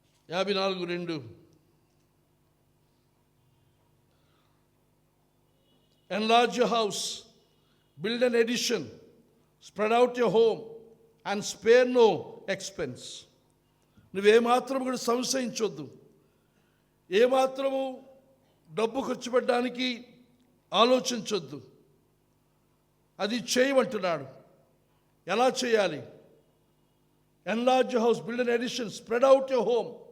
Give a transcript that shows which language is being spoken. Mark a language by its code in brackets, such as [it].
[en] యాభై 54:2 Enlarge your house, build an addition, spread out your home and spare no expense. [te] నువ్వేమాత్రము కూడా సంశయించొద్దు, ఏమాత్రము డబ్బు ఖర్చు పెట్టడానికి ఆలోచించొద్దు. అది చేయమంటున్నాడు. ఎలా చేయాలి? [en] Enlarge your house, build an addition, spread out your home.